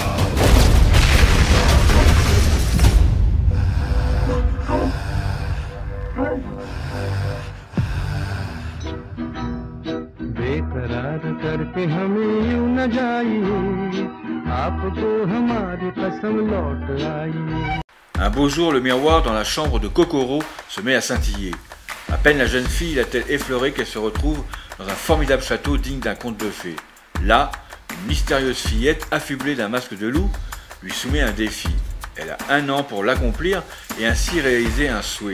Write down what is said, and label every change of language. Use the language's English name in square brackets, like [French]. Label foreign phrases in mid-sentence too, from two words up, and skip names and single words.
[Hindi] बेकरार करके हमें यूं न जाइए, आपको हमारी कसम लौट आई। [French] Un beau jour, le miroir dans la chambre de Kokoro se met à scintiller. À peine la jeune fille l'a-t-elle effleuré qu'elle se retrouve dans un formidable château digne d'un conte de fées. Là, une mystérieuse fillette, affublée d'un masque de loup, lui soumet un défi. Elle a 1 an pour l'accomplir et ainsi réaliser un souhait.